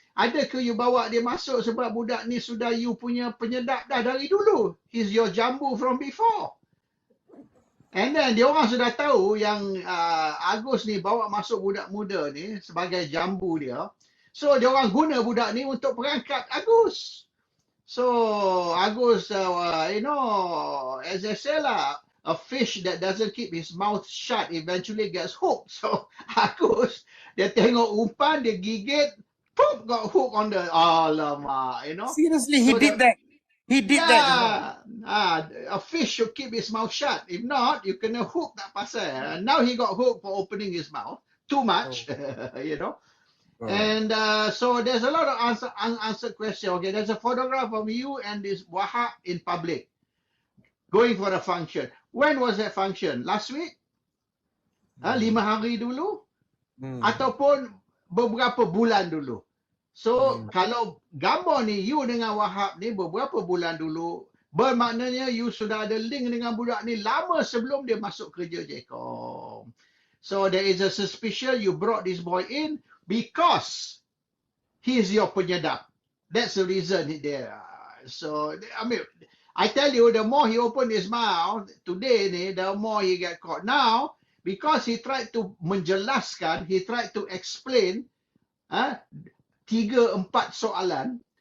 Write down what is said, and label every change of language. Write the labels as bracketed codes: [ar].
[ms] Ada ke you bawa dia masuk sebab budak ni sudah you punya penyedap dah dari dulu? [en] He's your jambu from before. And then [ms] dia orang sudah tahu yang Agus ni bawa masuk budak muda ni sebagai jambu dia. So dia orang guna budak ni untuk perangkap Agus. [en] So Agus, as I say lah, a fish that doesn't keep his mouth shut eventually gets hooked. [ms] So Agus, dia tengok umpan, dia gigit, poof, [en] got hooked on the, [ms] alamak, [en] Seriously, he did that. He did that. a fish should keep his mouth shut. If not, you [ms] kena hook tak pasal. [en] Now he got hooked for opening his mouth. Too much, And so there's a lot of unanswered questions. Okay, there's a photograph of you and this Wahab in public going for a function. When was that function? Last week? [ms] 5 hari dulu? Ataupun beberapa bulan dulu? So kalau gambar ni you dengan Wahab ni beberapa bulan dulu, bermaknanya you sudah ada link dengan budak ni lama sebelum dia masuk kerja JCOM. [en] So there is a suspicion you brought this boy in because he's your penyedap. That's the reason there. So I mean, I tell you, the more he opened his mouth today ni, the more he get caught. Now, because he tried to menjelaskan, he tried to explain 3-4 soalan.